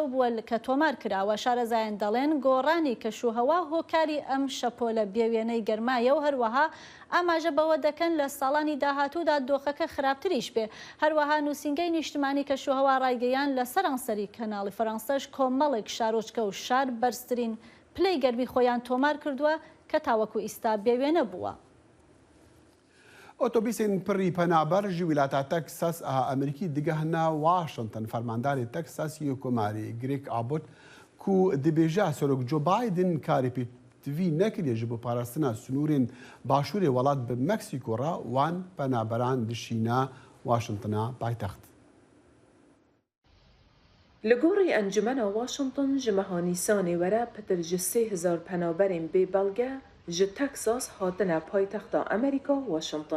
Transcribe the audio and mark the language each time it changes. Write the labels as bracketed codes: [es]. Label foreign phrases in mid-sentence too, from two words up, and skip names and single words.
[ckb] بووە کە تۆمار کراوە شارەزایان دەڵێن گۆڕانی کەشوهەوا هۆکاری ئەم شەپۆلە بێوێنەی گەرمایە و هەروەها ئاماژە بەوە دەکەن لە ساڵانی داهاتوودا دۆخەکە خراپتریش بێ هەروەها نووسینگەی نیشتمانی کەشوهەوا ڕایگەیان لە سەرانسەری کەناڵی فەڕەنسەش کۆمەڵێک شارۆچکە و شار بەرزترین پلەی گەرمی خۆیان تۆمار کردووە کە تاوەکو ئیستا بێوێنە بووە. [ku] ئۆتۆبیسین پڕی پەنابەر ji ویلاتە تەکساس ئەمریکی دیگەهنا واشنگتن فەرمانداری تەکساسی کۆماری گرێک ئابوت ku dibêje serok Joe Biden karê pêtivî nekiriye ji bo parastina sunûrên başûrê welat bi Meksîko re wan penaberan dişîne Washingtona paytext. Li gorî Encumena Washington ji meha Nîsanê were pitir ji 3000 penaberên bêbelge ji Texas hatine paytexta Amerîka Washington.